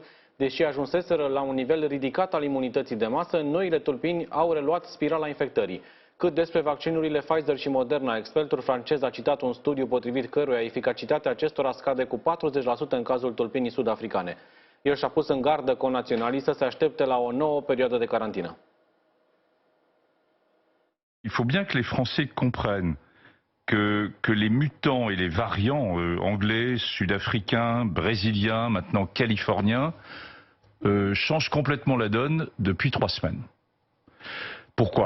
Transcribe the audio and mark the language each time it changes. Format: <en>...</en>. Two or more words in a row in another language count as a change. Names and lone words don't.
<ro>Deși ajunseseră la un nivel ridicat al imunității de masă, noile tulpini au reluat spirala infectării. Cât despre vaccinurile Pfizer și Moderna, expertul francez a citat un studiu potrivit căruia eficacitatea acestora scade cu 40% în cazul tulpinii sud-africane. El și-a pus în gardă conaționalii să se aștepte la o nouă perioadă de carantină.</ro> <fr>Il faut bien que les Français comprennent que les mutants et les variants anglais, sud-africains, brésiliens, maintenant californiens, changent complètement la donne depuis 3 semaines. Pourquoi?</fr>